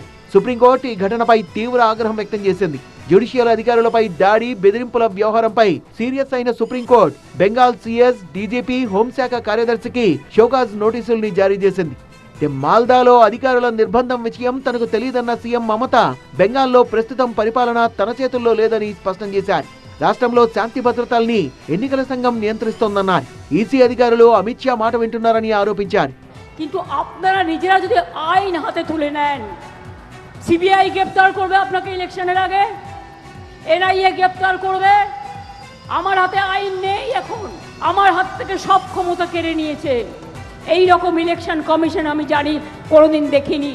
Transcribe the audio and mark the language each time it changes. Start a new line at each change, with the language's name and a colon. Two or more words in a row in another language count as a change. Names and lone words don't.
Telugu: సుప్రీంకోర్టు ఈ ఘటనపై తీవ్ర ఆగ్రహం వ్యక్తం చేసింది. జ్యుడిషియల్ అధికారులపై దాడి, బెదిరింపుల వ్యవహారంపై సీరియస్ అయిన సుప్రీంకోర్టు బెంగాల్ సీఎస్, డీజీపీ, హోంశాఖ కార్యదర్శికి షోకాజ్ నోటీసుల్ని జారీ చేసింది. మాల్దాలో అధికారుల నిర్బంధం విషయం తనకు తెలియదన్న సీఎం మమత బెంగాల్లో ప్రస్తుతం పరిపాలన తన చేతుల్లో లేదని స్పష్టం చేశారు. రాష్ట్రంలో శాంతి భద్రతల్ని ఎన్నికల సంఘం నియంత్రిస్తోందన్నారు. ఈసీ అధికారులు అమిత్ షా మాట వింటున్నారని ఆరోపించారు.
Bangla: কিন্তু আপনারা নিজেরা যদি আইন হাতে তুলে নেন, সিবিআই গ্রেফতার করবে আপনাকে ইলেকশনের আগে, এনআইএ গ্রেফতার করবে, আমার হাতে আইন নেই, এখন আমার হাত থেকে সব ক্ষমতা কেড়ে নিয়েছে। এই রকম
English: election commission
Bangla: আমি জানি কোনোদিন দেখিনি।